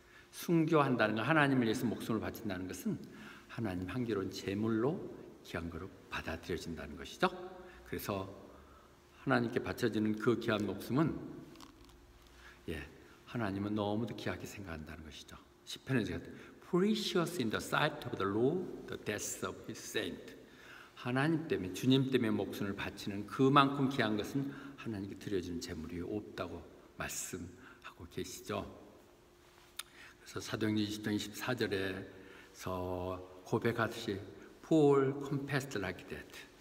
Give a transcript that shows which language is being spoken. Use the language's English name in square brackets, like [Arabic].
[Korean] 순교한다는 것, 하나님을 위해서 목숨을 바친다는 것은 하나님 향기로운 제물로 귀한 거로 받아들여진다는 것이죠. 그래서 하나님께 바쳐지는 그 귀한 목숨은 하나님은 너무도 귀하게 생각한다는 것이죠. 시편에서 [English] precious in the sight of the Lord the death of his saint. [Korean] 하나님 때문에, 주님 때문에 목숨을 바치는 그만큼 귀한 것은 하나님께 드려지는 제물이 없다고 말씀하고 계시죠. 그래서 사도행전 20장 24절에서 고백하듯이 [English] Paul confessed like that.